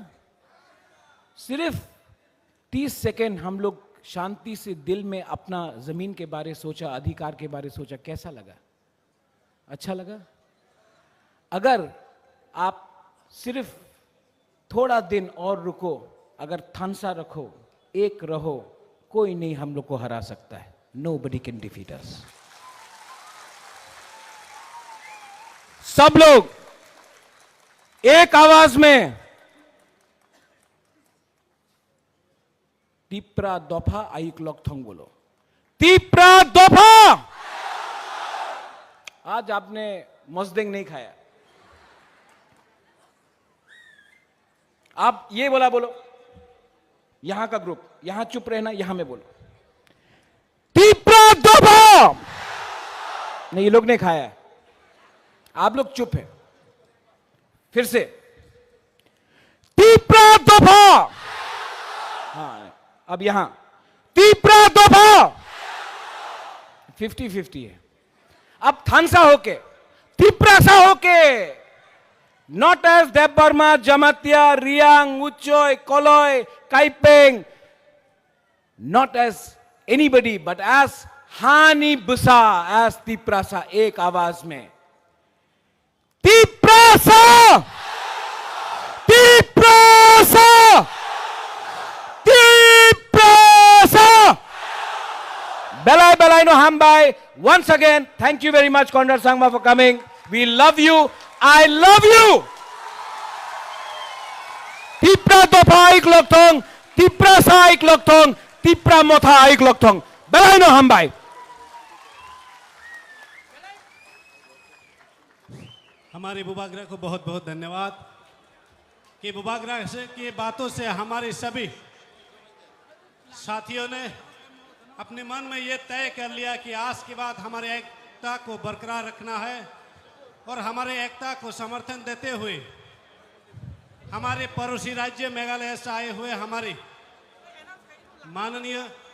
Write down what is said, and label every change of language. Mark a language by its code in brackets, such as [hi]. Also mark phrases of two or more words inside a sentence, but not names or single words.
[hi] सिर्फ 30 सेकेंड हम लोग शांति से दिल में अपना जमीन के बारे सोचा, अधिकार के बारे सोचा। कैसा लगा? अच्छा लगा? अगर आप सिर्फ थोड़ा दिन और रुको, अगर थानसा रखो, एक रहो, कोई नहीं हम लोग को हरा सकता है। [en] Nobody can defeat us. [hi] सब लोग एक आवाज में तिप्रा दोफा [trp] आइक लोकथोंग [hi] बोलो। तिप्रा दोफा। आज आपने मस्देंग नहीं खाया, आप ये बोला बोलो। यहां का ग्रुप यहां चुप रहना, यहां में बोलो तिप्रा दोफा। नहीं, ये लोग नहीं खाया है, आप लोग चुप है। फिर से तिप्रा दोफा। हाँ, अब यहां तिप्रा दोफा। 50-50 है। अब थानसा होके, तिप्रासा होके, [en] not as [hi] देवबर्मा, जमातिया, रियांग, उच्चोय, कोलोय, काइपेंग, [en] not as anybody but as [trp] हानी बुसा, [hi] एज तिप्रासा, एक आवाज में तिप्रासा, तिप्रासा, तिप्रासा। [trp] Belai belai no hambai. [en] Once again, thank you very much, Conrad Sangma, for coming. We love you. I love you. [trp] Tipra dopa aik lokthong, tipra sa aik lokthong, tipra motha aik lokthong. Belai no hambai. [hi] हमारे बुबागरा को बहुत बहुत धन्यवाद कि बुबागरा से की बातों से हमारे सभी साथियों ने अपने मन में ये तय कर लिया कि आज के बाद हमारे एकता को बरकरार रखना है और हमारे एकता को समर्थन देते हुए हमारे पड़ोसी राज्य मेघालय से आए हुए हमारे माननीय